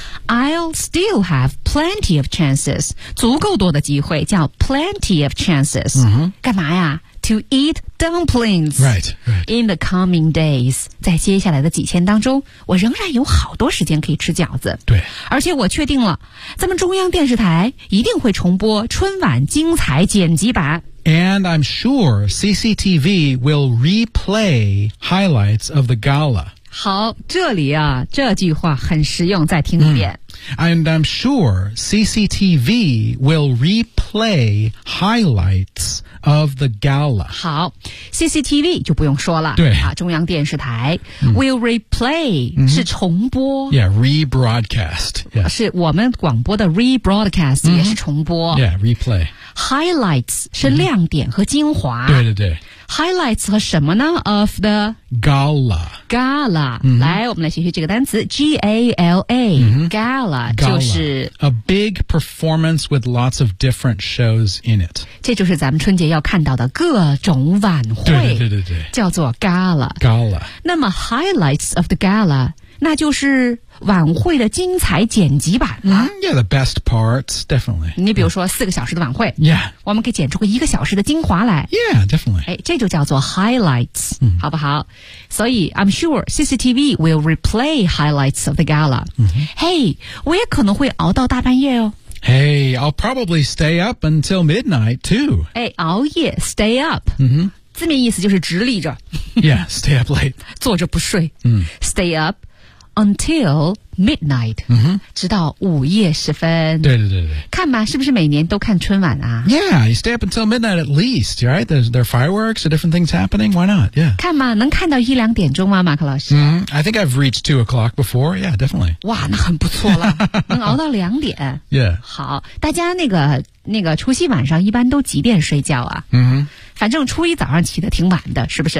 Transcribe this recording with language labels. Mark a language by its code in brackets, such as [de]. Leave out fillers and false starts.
[en] I'll still have plenty of chances. [zh] 足够多的机会叫 [en] plenty of chances.、 Mm-hmm. [zh] 干嘛呀 [en] ?To eat dumplings. Right, right. In the coming days. [zh] 在接下来的几天当中我仍然有好多时间可以吃饺子。对。而且我确定了咱们中央电视台一定会重播春晚精彩剪辑版。 [en] And I'm sure CCTV will replay highlights of the gala. [zh] 好，这里啊，这句话很实用，再听一遍。 [en] And I'm sure CCTV will replay highlights of the gala. [zh] 好，CCTV就不用说了。对啊，中央电视台、mm. [en] will replay、 [zh] mm-hmm. 是重播。 [en] Yeah, rebroadcast.、Yeah. [zh] 是我们广播的 [en] rebroadcast、 [zh] mm-hmm. 也是重播。 [en] Yeah, replay. [zh] Highlights 是亮点和精华、嗯、对对对 [en] Highlights [zh] 和什么呢 [en] of the Gala Gala、嗯、 [zh] 来我们来学习这个单词 G-A-L-A、嗯、 Gala 就是 [en] A big performance with lots of different shows in it [zh] 这就是咱们春节要看到的各种晚会对对对对叫做 Gala [en] Gala [zh] 那么 [en] Highlights of the Gala [zh] 那就是晚会的精彩剪辑版了、 [en] mm, Yeah, the best parts, definitely [zh] 你比如说四个小时的晚会 [en] Yeah [zh] 我们可以剪出个一个小时的精华来 [en] Yeah, definitely [zh] 哎，这就叫做 [en] highlights、mm. [zh] 好不好所以 [en] I'm sure CCTV will replay highlights of the gala、 mm-hmm. [zh] Hey, 我也可能会熬到大半夜哦 [en] Hey, I'll probably stay up until midnight too [zh] 哎，熬夜 [en] stay up、 mm-hmm. [zh] 字面意思就是直立着 [en] Yeah, stay up late [zh] 坐着不睡、 mm. [en] Stay upUntil midnight,、 mm-hmm. [zh] 直到午夜时分。对对对对。看吧，是不是每年都看春晚啊 [en] ？Yeah, you stay up until midnight at least, right? There are fireworks, different things happening. Why not? Yeah. [zh] 看吧，能看到一两点钟吗，马克老师 [en] ？Mm-hmm. I think I've reached 2 o'clock before. Yeah, definitely. [zh] 哇，那很不错了，能熬到两点。 [en] Yeah. [zh] 好，大家那个除夕晚上一般都几点睡觉啊？嗯、mm-hmm.。反正初一早上起得挺晚的，是不是